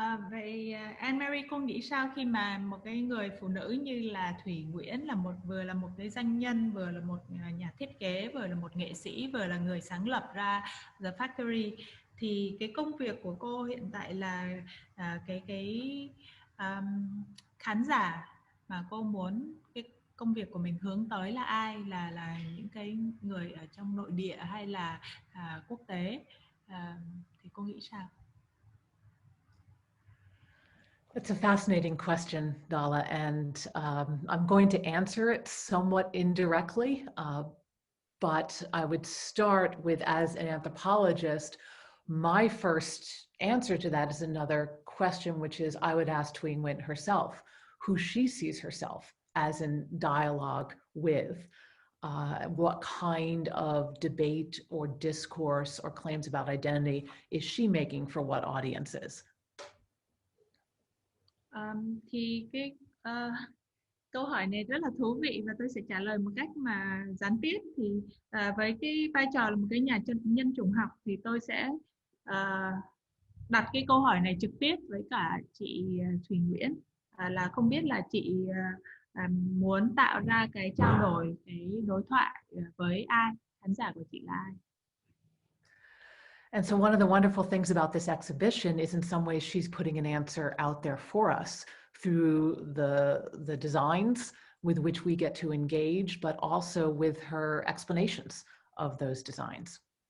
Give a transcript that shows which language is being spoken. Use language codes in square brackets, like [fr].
[vi] Vậy Ann Marie, cô nghĩ sao khi mà một cái người phụ nữ như là Thucnhi Nguyen vừa là một cái doanh nhân, vừa là một nhà thiết kế, vừa là một nghệ sĩ, vừa là người sáng lập ra The Factory, thì cái công việc của cô hiện tại là cái khán giả mà cô muốn cái công việc của mình hướng tới là ai, là những cái người ở trong nội địa hay là quốc tế, thì cô nghĩ sao? [en] It's a fascinating question, Dolla, and I'm going to answer it somewhat indirectly, but I would start with, as an anthropologist, my first answer to that is another question, which is I would ask Thucnhi Nguyen herself, who she sees herself as in dialogue with, what kind of debate or discourse or claims about identity is she making for what audiences? [vi] Thì cái câu hỏi này rất là thú vị và tôi sẽ trả lời một cách mà gián tiếp. Thì với cái vai trò là một cái nhà nhân chủng học thì tôi sẽ đặt cái câu hỏi này trực tiếp với cả chị Thucnhi Nguyen, là không biết là chị muốn tạo ra cái trao đổi, cái đối thoại với ai, khán giả của chị là ai. [en] And so one of the wonderful things about this exhibition is in some ways she's putting an answer out there for us through the designs with which we get to engage, but also with her explanations of those designs.